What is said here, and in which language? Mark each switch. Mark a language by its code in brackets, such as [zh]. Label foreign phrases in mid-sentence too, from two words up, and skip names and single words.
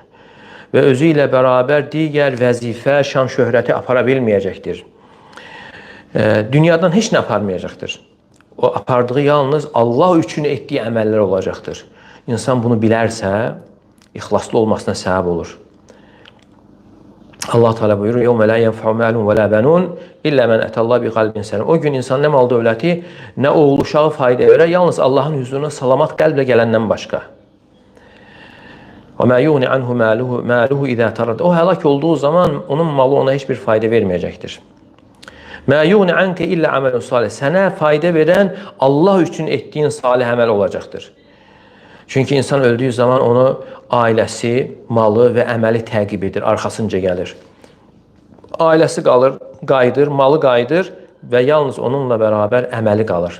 [az] Və özü ilə bərabər digər vəzifə, şan, şöhrəti apara bilməyəcəkdir. Dünyadan heç nə aparmayacaqdır. O apardığı yalnız Allah üçün etdiyi əməllər olacaqdır. İnsan bunu bilərsə, ixlaslı olmasına səbəb olur. Allah Teala buyurur: [ar] "يوم لا ينفع مال ولا بنون إلا من أتى الله بقلب سليم." [az] O gün insan nə mal dövləti, nə oğul uşağı fayda verər, yalnız Allahın huzuruna salamat qəlblə gələndən başqa. [ar] "وما يغني عنه ماله إذا تردى." [az] O həlak olduğu zaman onun malı ona heç bir fayda verməyəcəkdir. [ar] "ما يغني عنك إلا عمل صالح." [az] Sənə fayda verən Allah üçün etdiyin salih əməl olacaqdır. Çünki insan öldüyü zaman onu ailəsi, malı və əməli təqib edir, arxasınca gəlir. Ailəsi qalır, qayıdır, malı qayıdır və yalnız onunla bərabər əməli qalır.